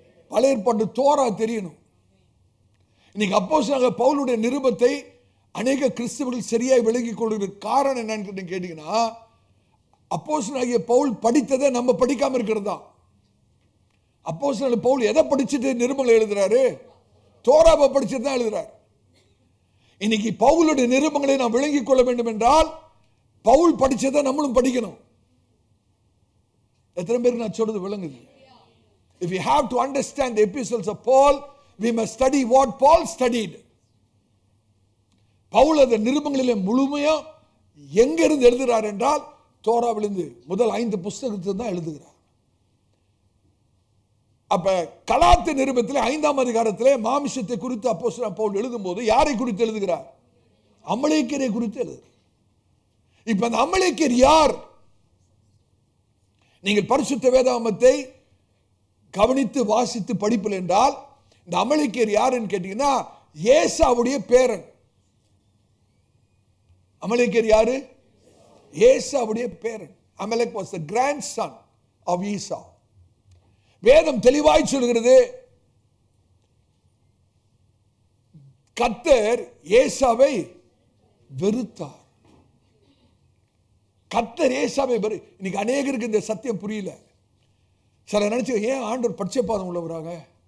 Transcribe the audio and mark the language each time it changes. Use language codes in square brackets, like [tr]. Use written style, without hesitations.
[ta] பழைய ஏற்பாட்டு தோரா தெரியணும். இன்னைக்கு அப்போஸ்தலனாகிய பவுலுடைய நிருபத்தை அநேக கிறிஸ்தவர்கள் சரியாய் விளங்கிக் கொள்கிற காரணம் என்னன்னு கேட்டீங்கன்னா, அப்போஸ்தலனாகிய பவுல் படித்ததை நம்ம படிக்காம இருக்கிறது தான். அப்போஸ்தலனாகிய பவுல் எதை படிச்சுட்டு நிருபங்களை எழுதுறாரு? தோராவை படிச்சுட்டு தான் எழுதுறாரு. இன்னைக்கு பவுலுடைய நிருபங்களை நாம் விளங்கிக் கொள்ள வேண்டும் என்றால் பவுல் படிச்சதை நம்மளும் படிக்கணும். எத்தனை பேருக்கு நான் சொல்றது விளங்குது? [en] If we have to understand the epistles of Paul, we must study what Paul studied. [ta] Pavul அந்த நிருபங்களிலே முழுமையா எங்க இருந்து எழுதுகிறார் என்றால் தோராவிலிருந்து முதல் 5 புத்தகத்தை தான் எழுதுகிறார். அப்ப கலாத்திய நிருபத்திலே 5ஆம் அதிகாரத்திலே மாமிசத்தை குறித்து அப்போஸ்தலன் பவுல் எழுதும்போது யாரை குறித்து எழுதுகிறார்? அமலேக்கியரை குறித்து எழுதுகிறார். இப்ப அந்த அமலேக்கியர் யார்? நீங்கள் பரிசுத்த வேதாகமத்தை கவனித்து வாசித்து படிப்பில் என்றால் இந்த அமலேக்கியர் யாருன்னு கேட்டீங்கன்னா ஏசாவுடைய பேரன். அமலேக்கியர் யாரு? ஏசாவுடைய பேரன். [en] Amalek was the grandson of Esau. [ta] வேதம் தெளிவாய் சொல்கிறது, கர்த்தர் ஏசாவை வெறுத்தார். கர்த்தர் ஏசாவை இன்னைக்கு அநேகருக்கு இந்த சத்தியம் புரியல. சில நினைச்சு ஏன் ஆண்டவர் பட்சபாதம் உள்ளவராக?